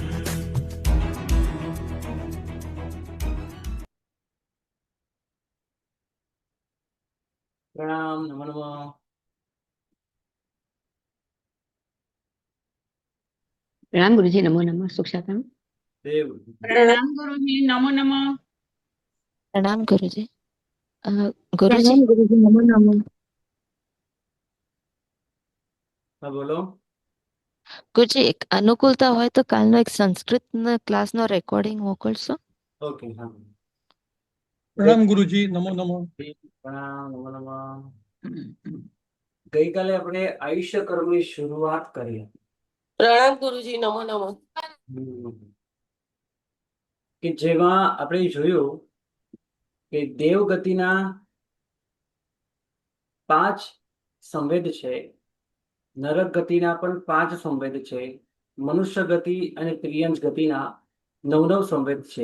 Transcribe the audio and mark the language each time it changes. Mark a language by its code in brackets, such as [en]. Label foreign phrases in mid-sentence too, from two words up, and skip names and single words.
[gu] પ્રણામ. નમો નમઃ. [hi] प्रणाम गुरुजी, नमो नमः. सुख शांति. [gu] દેવ [hi] प्रणाम गुरुजी, नमो नमः. प्रणाम गुरुजी. गुरुजी, गुरुजी, नमो नमः. [gu] હા બોલો. ગુરુજી એક અનુકૂલતા હોય તો કાલનો એક સંસ્કૃત ક્લાસનો રેકોર્ડિંગ મોકલશો? ઓકે. હા. પ્રણામ ગુરુજી, નમો નમો. પ્રણામ. નમો નમઃ. ગઈકાલે આપણે આયુષ્ય કર્મની શરૂઆત કરી [hi] प्रणाम गुरुजी, नमो नमः. [gu] કે જેમાં આપણે જોયું કે દેવગતિના 5 સંવેદ છે, નરક ગતિના પણ 5 સંવેદ છે, મનુષ્ય ગતિ અને ત્રિયંશ ગતિના 9 સંવેદ છે.